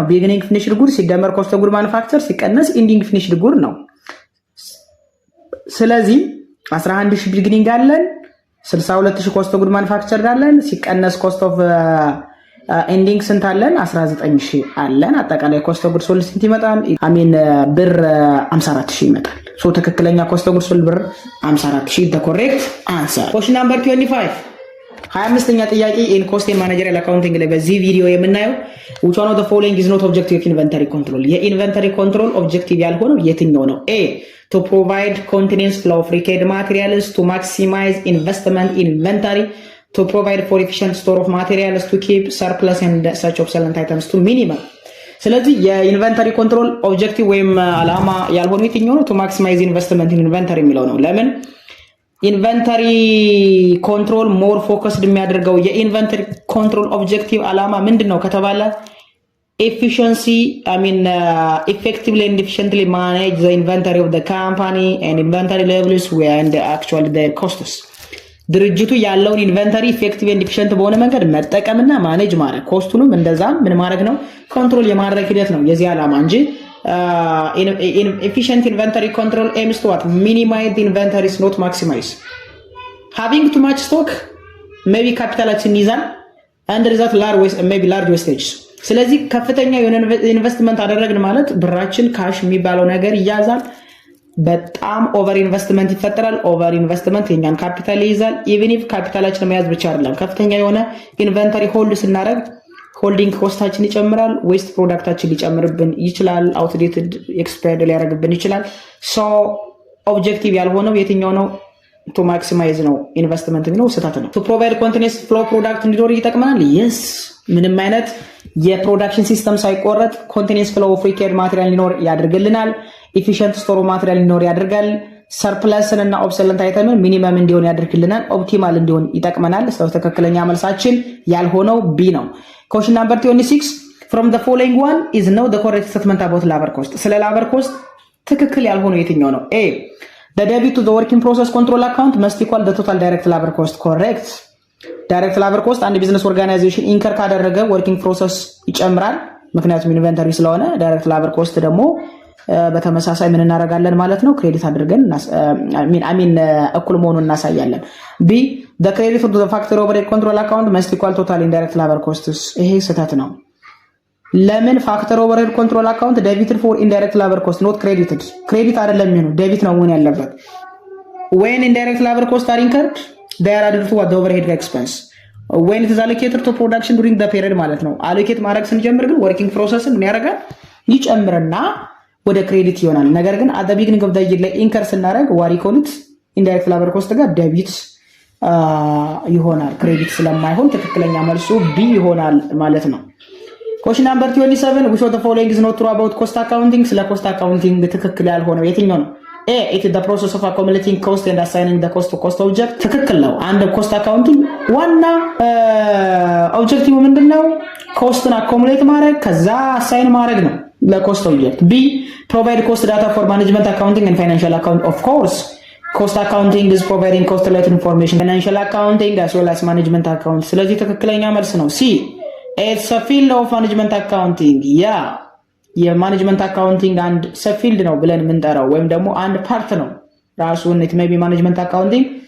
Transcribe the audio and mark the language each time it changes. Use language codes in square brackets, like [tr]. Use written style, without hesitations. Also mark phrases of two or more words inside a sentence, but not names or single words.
[en] beginning finished good [am] ሲደመር [en] cost of good manufacture [am] ሲቀነስ [en] ending finished good [am] ነው። ስለዚህ 11000 ቢግኒንግ አለን፣ 62000 [en] cost of good manufacture [am] አለን፣ ሲቀነስ [en] cost of ending [am] ስንት አለን? 19000 አለን። አጠቃላይ [en] cost of good sold [am] ስንት ይመጣል? ብር 54000 ይመጣል። ሶ ትክክለኛ [en] cost of good sold [am] ብር 54000 [en] the correct answer. question number 25 [am] 25ኛ ጥያቄ [en] in cost and managerial accounting [am] ላይ በዚህ ቪዲዮ የምናየው [en] which one of the following is not objective of inventory control? የinventory control objective [am] ያልሆነው የትኛው ነው? [en] a to provide continuous flow of required materials to maximize investment in inventory to provide for efficient store of materials to keep surplus and such obsolete items to minimum. [am] ስለዚህ [en] የinventory control objective [am] ወይም አላማ ያልሆነው የትኛው ነው? [en] to maximize investment in inventory [am] የሚለው ነው። ለምን [en] inventory control more focused [am] የሚያደርገው [en] የinventory control objective [am] አላማ ምንድነው ከተባለ [en] efficiency effectively and efficiently manage the inventory of the company and inventory levels and actually their costs. [am] ድርጅቱ ያለውን ኢንቨንተሪ [en] effective and efficient [am] በሆነ መንገድ መጠቀምና ማኔጅ ማድረግ ኮስቱንም እንደዛም ምን ማድረግ ነው ኮንትሮል የማድረግ ሂደት ነው የዚህ ዓላማ እንጂ [en] efficient inventory control aims to what minimize the inventories not maximize having too much stock maybe [am] ካፒታላችን ይዛል [en] and result large wastage [am] ስለዚህ ከፍተኛ የሆነ ኢንቨስትመንት አደረግን ማለት ብራችን ካሽ የሚባለው ነገር ይያዛል በጣም [en] over investment [am] ይፈጠራል [en] over investment [am] የኛን ካፒታል ይይዛል [en] even if [am] ካፒታላችን መያዝ ብቻ አይደለም ከፍተኛ የሆነ [en] inventory hold [am] ስናደርግ ሆልዲንግ ኮስታችን ይጨምራል ዌስት ፕሮዳክታችን ሊጨምርብን ይችላል [en] outdated expired [am] ሊያደርግብን ይችላል [en] so objective [am] ያልሆነው የትኛው ነው [en] to maximize [am] ነው ኢንቨስትመንት ነው ስህተት ነው [en] to provide continuous flow product [am] እንዲኖር ይጠቅመናል yes ምንም አይነት የፕሮዳክሽን ሲስተም ሳይቆረጥ [en] continuous flow of required material [am] ሊኖር ያደርግልናል [en] efficient store material [am] ሊኖር ያደርጋል surplus እና [en] obsolete item [am] ሚኒመም እንዲሆን ያደርግልናል ኦፕቲማል እንዲሆን ይጠቅመናል ስለዚህ ትክክለኛ መልሳችን ያልሆነው ቢ ነው [en] question number 26 from the following one is no the correct statement about labor cost ስለ labor cost [am] ትክክል ያልሆነው የትኛው ነው [en] a the debit to the working process control account must equal the total direct labor cost correct direct labor cost አንድ business organization incur ካደረገ working process [am] ይጨምራል ምክንያቱም ኢንቨንተሪ ስለሆነ [en] direct labor cost [am] ደግሞ በተመሳሳይ ምን እናደርጋለን ማለት ነው ክሬዲት አድርገን እኩል መሆኑን እናሳያለን [en] b the credit to the factory overhead control account must equal total indirect labor costs [am] ይሄ ስህተት ነው ለምን [en] factor overhead control account debited for indirect labor cost not credited [am] ክሬዲት አይደለም የሚሆነው ዴቢት ነው መሆን ያለበት [en] when indirect labor costs are incurred they are added to what the overhead expense when it is allocated to production during the period [am] ማለት ነው አሎኬት ማድረግ ስንጀምር ግን [en] working processን [am] ምን ያደርጋል ይጨምርና ወደ ክሬዲት ይሆናል ነገር ግን [en] at the beginning of the year [am] ላይ ኢንከር ስናደርግ [en] what you call it indirect labor cost [am] ጋር ዴቢት ይሆናል ክሬዲት ስለማይሆን ትክክለኛ መልሱ ቢ ይሆናል ማለት ነው [en] question number 27 which of the following is not true about cost accounting [am] ስለ [en] cost accounting [am] ትክክል ያልሆነው የትኛው ነው [en] a it is the process of accumulating cost and assigning the cost to cost object [am] ትክክል ነው አንድ [en] cost accounting [am] ዋና ኦብጀክቲቭ ምንድነው [en] costን accumulate [am] ማድረግ ከዛ አሳይን ማድረግ ነው ለኮስት ኦብጀክት [en] b provide cost data for management accounting and financial account of course cost accounting is providing cost related information financial accounting as well as management account [am] ስለዚህ ትክክለኛ መልስ ነው [en] c it's a field of management accounting yeah የmanagement accounting [am] አንድ ሰፊልድ ነው ብለን የምንጠራው ወይም ደግሞ አንድ ፓርት ነው ራሱን [en] it may be management accounting